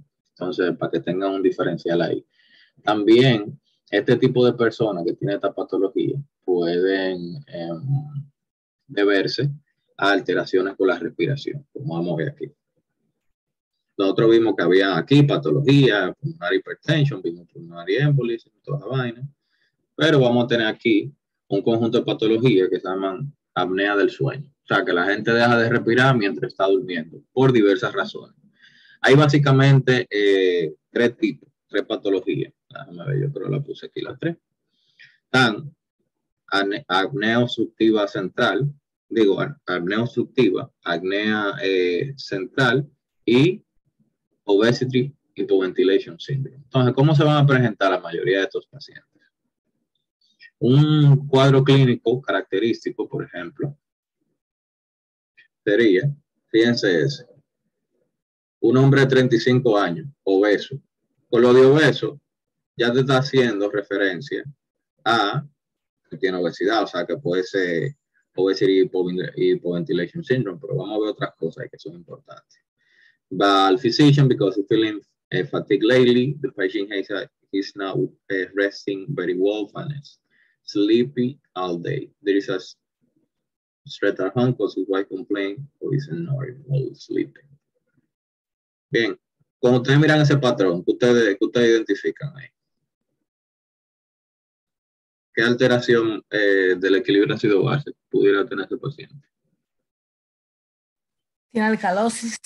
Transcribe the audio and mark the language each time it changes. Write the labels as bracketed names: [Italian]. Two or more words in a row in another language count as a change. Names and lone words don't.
[Spanish] Entonces, para que tengan un diferencial ahí. También, este tipo de personas que tienen esta patología pueden deberse a alteraciones con la respiración, como vamos a ver aquí. Nosotros vimos que había aquí patología, [English] pulmonary hypertension, vimos pulmonary embolism, [Spanish] toda la vaina. Pero vamos a tener aquí un conjunto de patologías que se llaman apnea del sueño. O sea, que la gente deja de respirar mientras está durmiendo, por diversas razones. Hay básicamente tres tipos, tres patologías. Déjame ver, yo creo que la puse aquí las tres. Están apnea obstructiva central, digo, apnea obstructiva, apnea central y [English] obesity hypoventilation syndrome. [Spanish] Entonces, ¿cómo se van a presentar la mayoría de estos pacientes? Un cuadro clínico característico, por ejemplo, sería, fíjense ese, un hombre de 35 años, obeso. Con lo de obeso, ya te está haciendo referencia a que tiene obesidad, o sea, que puede ser [English] obesity hypoventilation syndrome, [Spanish] pero vamos a ver otras cosas que son importantes. [English] But physician, because he's feeling fatigue lately, the patient is now resting very well and is sleepy all day. There is a stress at home because his wife complained or is ignoring while sleeping. [Spanish] Bien, cuando ustedes miran ese patrón, que ustedes identifican ahí, ¿qué alteración del equilibrio ácido-base pudiera tener ese paciente? Tiene alcalosis.